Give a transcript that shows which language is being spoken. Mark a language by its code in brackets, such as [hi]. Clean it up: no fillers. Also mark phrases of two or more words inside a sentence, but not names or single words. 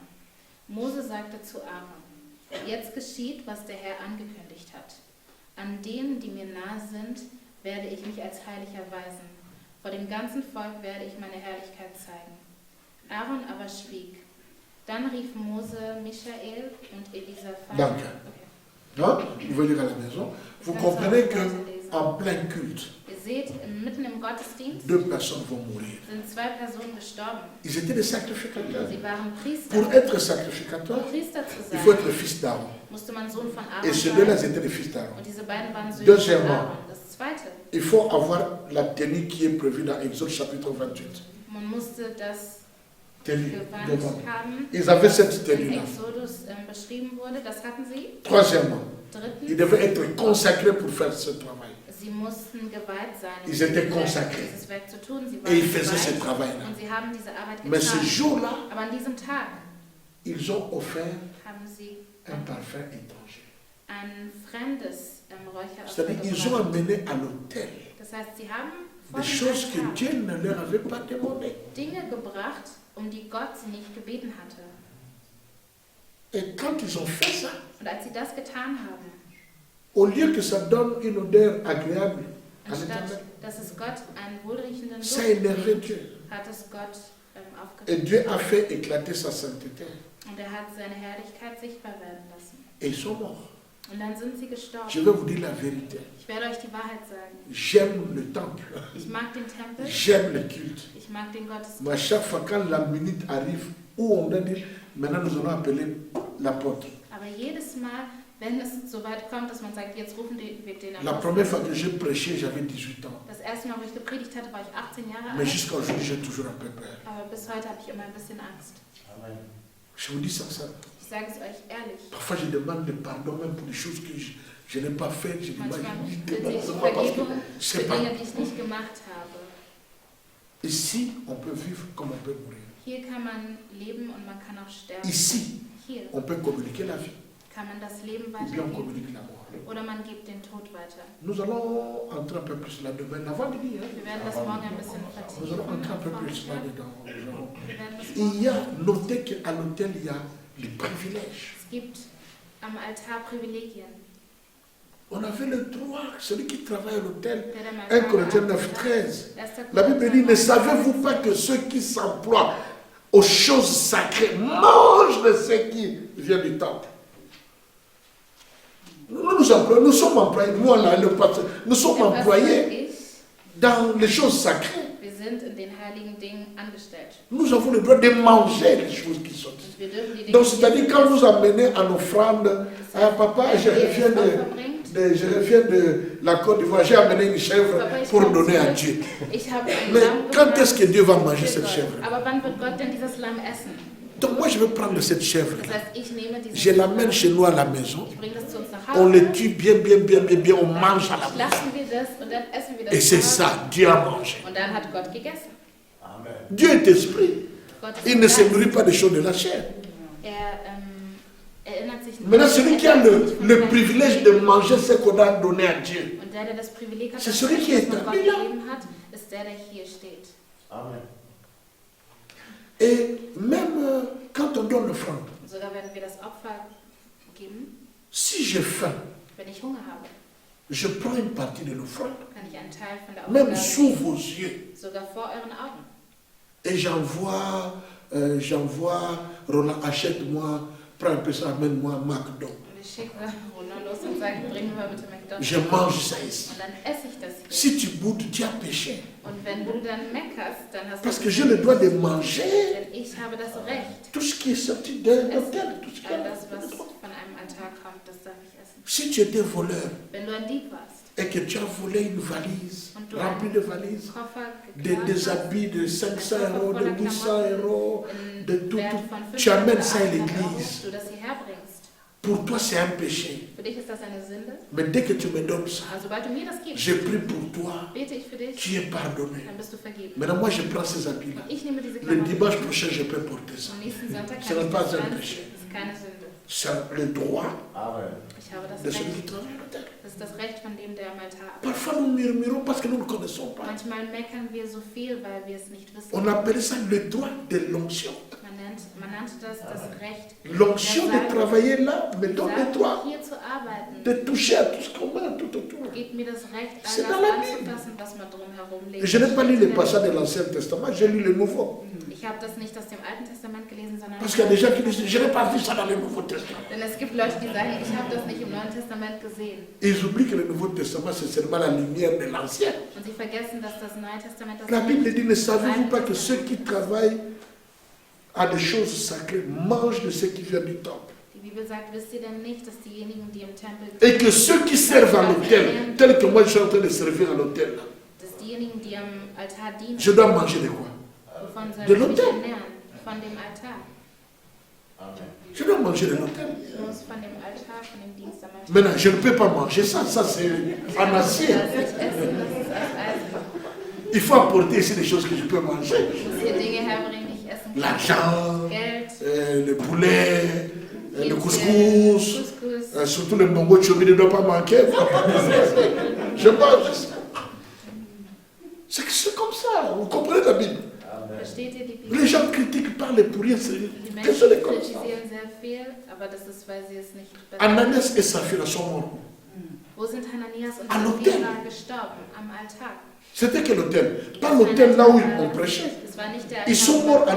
[de] Mose sagte zu Aaron, jetzt geschieht, was der Herr angekündigt hat. An denen, die mir nahe sind, werde ich mich als heilig erweisen. Vor dem ganzen Volk werde ich meine Herrlichkeit zeigen. Aaron aber schwieg. Dann rief Mose Michael und Elisaphat. Danke. [fr] Non, vous venez à la maison. Vous comprenez qu'en plein culte, [de] Ihr seht, mitten im Gottesdienst [fr] 2 personnes vont mourir. [de] sind 2 Personen gestorben. [fr] Ils étaient des sacrificateurs. [de] Sie waren Priester. [fr] Pour être [de] Um [fr] sacrificateur, [de] Priester zu [fr] il faut [de] sein, [fr] être fils d'Aaron. [de] musste man Sohn von Aaron [fr] Et ces deux-là, [de] sein. [fr] étaient les fils d'Aaron. [de] Und diese beiden waren Söhne von [fr] Deuxièmement, [de] Aaron. Das Zweite, [fr] il faut avoir la tenue qui est prévue dans Exode chapitre 28. [de] man musste das [fr] Tenue [de] Gewand [fr] devant. [de] haben, [fr] Ils avaient cette [de] in [fr] tenue-là. [de] Exodus beschrieben wurde. Das hatten sie. [fr] Troisièmement, ils [de] Drittens, [fr] devaient être consacrés pour faire ce travail. [de] sie mussten geweiht sein, [fr] Ils étaient consacrés. [de] dieses Werk zu tun. Sie [fr] Et ils [de] waren [fr] faisaient ce [de] geweiht [fr] travail-là. [de] und sie haben diese Arbeit [fr] Mais ce [de] getan. [fr] jour-là, [de] Aber an diesem Tag [fr] ils ont offert [de] haben sie [fr] un parfum étranger. [de] ein fremdes Räucheropfer [fr] C'est-à-dire qu'ils ont [de] gebracht. [fr] amené à l'autel [de] Das heißt, sie haben vor [fr] des [de] dem [fr] choses que [de] Altar [fr] Dieu ne leur avait pas demandées. [de] Dinge gebracht, um die Gott sie nicht gebeten hatte. [fr] Et quand ils ont fait ça, [de] Und als sie das getan haben, [fr] au lieu que ça donne une odeur agréable à [de] anstatt [fr] l'Éternel, [de] dass es Gott einen wohlriechenden [fr] ça [de] Duft [fr] énervait [de] gibt, [fr] Dieu. [de] hat es Gott [fr] Et [de] aufgenommen. [fr] Dieu a fait éclater sa sainteté. [de] Und er hat seine Herrlichkeit sichtbar werden lassen. [fr] Et ils sont morts. [de] Und dann sind sie [fr] Je [de] gestorben. [fr] vais vous dire la vérité. [de] Ich werde euch die Wahrheit sagen. [fr] J'aime le temple. [de] Ich mag den Tempel, [fr] J'aime le culte. [de] ich mag den [fr] Mais à [de] Gottesdienst. [fr] chaque fois quand la minute arrive où on doit dire, maintenant nous allons appeler l'apôtre. [de] Aber jedes Mal, wenn es so weit kommt, dass man sagt, jetzt rufen wir den [fr] La première fois [de] Apostel. [fr] que j'ai prêché, j'avais 18 ans. [de] Das erste Mal, wo ich gepredigt hatte, war ich 18 Jahre [fr] Mais [de] alt. [fr] jusqu'à aujourd'hui, j'ai toujours un peu peur. Aber bis heute habe ich immer ein bisschen Angst. Amen. Je vous dis ça. [de] Ich sage es euch ehrlich. [fr] Parfois, je demande pardon même pour des choses que je n'ai pas faites. Je dis, [de] Manchmal [fr] je [de] bitte ich [fr] demande parce que [de] Vergebung [fr] je [de] für [fr] sais pas. [de] Dinge, die ich nicht gemacht habe. [fr] Ici, on peut vivre comme on peut mourir. [de] Hier kann man leben und man kann auch sterben. [fr] Ici, [de] Hier [fr] on peut communiquer la vie [de] kann man das Leben [fr] ou bien on [de] weitergeben [fr] communique la mort. [de] oder man gibt den Tod weiter. [fr] Nous allons entrer un peu plus là-dedans. L'avant-midi, hein? [de] Wir werden das morgen ein bisschen [fr] Nous allons [de] vertiefen. [fr] entrer un peu [de] am [fr] plus [de] Vormittag. [fr] là-dedans. Nous allons- [de] Wir werden das [fr] Il [de] morgen [fr] y a, notez qu'à l'hôtel, il y a les privilèges. [de] Es gibt am Altar Privilegien. [fr] On avait le droit, celui qui travaille à l'hôtel, [de] Wer da mal 1 kam, [fr] Corinthiens [de] am 9, Altar, 13. 1. [fr] La Bible dit, ne [de] Korinther 9, [fr] savez-vous pas que ceux qui s'emploient aux choses sacrées. Mange de ce qui vient du temple. Nous sommes employés, moi là, le pasteur, nous sommes [de] Der Pastor [fr] employés [de] und ich, [fr] dans les choses sacrées. [de] wir sind in den heiligen Dingen angestellt. [fr] Nous avons le droit de manger les choses qui sont ici. [de] Und wir dürfen die Dinge, [fr] Donc, [de] die [fr] c'est-à-dire, [de] wir [fr] quand vous [de] essen, [fr] amenez en offrande, ah, papa, je reviens de la Côte d'Ivoire, j'ai amené une chèvre [de] Papa, ich [fr] pour [de] komme [fr] donner à [de] zurück. [fr] Dieu. [de] Ich habe ein [fr] Mais [de] Lamm [fr] quand [de] gebracht [fr] est-ce que Dieu va manger [de] für [fr] cette [de] Gott. [fr] chèvre? [de] Aber wann wird Gott denn dieses Lamm essen? [fr] Donc, moi, je vais prendre cette chèvre. [de] Das heißt, ich nehme dieses [fr] Je l'amène [de] Lamm, [fr] chez nous à la maison. [de] ich bringe das zu uns nach [fr] On [de] Hause, [fr] le tue bien, on mange à la maison. [de] schlachten wir das und dann essen wir das [fr] Et c'est [de] zu Hause. [fr] ça, Dieu a mangé. [de] Und dann hat Gott gegessen. [fr] Dieu est esprit. [de] Gott ist [fr] Il ne se [de] Geist. [fr] nourrit pas des choses de la chair. [de] Erinnert sich nicht. [fr] Maintenant, celui qui a [de] Er erinnert sich nicht [fr] le [de] von [fr] privilège de manger ce qu'on a donné à Dieu, [de] Und der das Privileg hat, [fr] C'est [de] das [fr] celui qui est [de] was man Gott [fr] établi là. [de] gegeben hat, ist der hier steht. [fr] et même quand on donne l'offrande, [de] Und sogar wenn wir das Opfer geben, [fr] si j'ai faim, [de] wenn ich Hunger habe, [fr] je prends une partie de l'offrande, [de] kann ich einen Teil von der [fr] même [de] Opfer [fr] sous vos yeux, [de] sogar vor euren Augen. [fr] et j'envoie, Roland, achète-moi, prends un peu ça, amène-moi à McDo. [de] Und ich schicke Ronald los und sage, bring mir bitte McDonald's. [fr] Je mange ça ici. [de] Und dann esse ich das hier. [fr] Si tu boudes, tu as péché. [de] Und wenn du dann meckerst, dann hast [fr] Parce [de] du [fr] que j'ai le droit de manger [de] Denn ich habe das Recht. [fr] tout ce qui est sorti d'un hôtel, tout ce qui [de] All [fr] est [de] das, was von einem Altar kommt, das darf ich essen. [fr] Si tu étais voleur [de] Wenn du ein Dieb warst, [fr] et que tu as volé une valise [de] und du [fr] remplie de valises, [de] Koffer [fr] des [de] geklaut hast, [fr] habits de 500 euros, de [de] voller [fr] 800 [de] Klamotten [fr] euros, [de] in [fr] de tout, [de] Wert [fr] tout. [de] von 500 [fr] Tu amènes [de] oder [fr] ça à [de] 800 [fr] l'église. [de] Euro, du das hierher bringst. [fr] Pour toi, c'est un péché. [de] Für dich ist das eine Sünde. [fr] Mais dès que tu me donnes ça, [de] Aber sobald du mir das gibst, [fr] je prie pour toi, [de] bete ich für dich, [fr] tu es pardonné. [de] dann bist du vergeben. [fr] Maintenant, moi, je prends ces habits-là. [de] Ich nehme diese [fr] Le [de] Klamotten. [fr] dimanche prochain, je peux porter ça. [de] Am nächsten Sonntag [fr] Ce [de] kann [fr] n'est [de] ich [fr] pas [de] das [fr] un [de] anziehen. [fr] péché. [de] Das ist keine Sünde. [fr] C'est le droit [de] Ich habe das [fr] de celui qui [de] Recht. [fr] travaille à l'hôtel. [de] Das ist das Recht von dem, der am Altar arbeitet. [fr] Parfois, nous murmurons parce que nous ne connaissons pas. [de] Manchmal meckern wir so viel, weil wir es nicht wissen. [fr] On appelle ça le droit de l'onction. [de] Man nannte das das Recht, [fr] L'onction de travailler là me donne le droit [de] hier zu arbeiten. [fr] de toucher à tout ce qu'on met tout autour. [de] Gibt mir das Recht, [fr] C'est [de] all [fr] dans [de] das [fr] la Bible. [de] anzufassen, was man drumherum legt. [fr] Et je n'ai pas lu les passages de l'Ancien Testament, j'ai lu le Nouveau. [de] Ich habe das nicht aus dem Alten Testament gelesen, sondern [fr] Parce qu'il y a des gens qui disent, je n'ai pas vu ça dans le Nouveau Testament. [de] denn es gibt Leute, die sagen, ich habe das nicht im Neuen Testament gesehen. [fr] Ils oublient que le Nouveau Testament, c'est seulement la lumière de l'Ancien. [de] Und sie vergessen, dass das Neue Testament das [fr] La Bible dit, ne savez-vous [de] Alten [fr] pas que [de] Testament- [fr] ceux qui travaillent à des choses sacrées mangent de ce qui vient du temple? [de] Die Bibel sagt, wisst ihr denn nicht, dass diejenigen, die im Tempel [fr] Et que ceux qui servent à l'hôtel, tel que moi je suis en train de servir à l'hôtel, là, [de] dass diejenigen, die am Altar dienen, [fr] je dois manger de quoi? [de] wovon sollen [fr] De [de] sie sich [fr] l'autel. [de] ernähren? Von dem Altar. [fr] Je dois manger de l'hôtel. [de] Ich muss von dem Altar, von dem Dienst am Altar. [fr] Maintenant, je ne peux pas manger ça, ça c'est en acier. [de] Das nicht essen, das ist aus Eisen. [fr] Il faut apporter ici des choses que je peux manger. [de] Ich muss hier Dinge herbringen, die ich essen kann. [fr] L'argent, [de] Geld, [fr] le poulet, le [de] Hähnchen, [fr] couscous, [de] Couscous. [fr] surtout le mango chobi ne doit pas manquer. Je mange ça. C'est comme ça, vous comprenez la Bible. [de] Versteht ihr die Bibel? [fr] Les gens critiquent par les pourriers, [de] Die [fr] que ce n'est [de] Menschen [fr] comme ça. [de] kritisieren sehr viel, aber das ist, weil sie es nicht [fr] Ananias et Saphira sont morts. [de] Wo sind Hananias und [fr] À l'autel. [de] Sapphira gestorben? Am Altar. [fr] C'était quel hôtel? Pas l'hôtel là où on prêchait. [de] Es war nicht der [fr] Ils sont morts à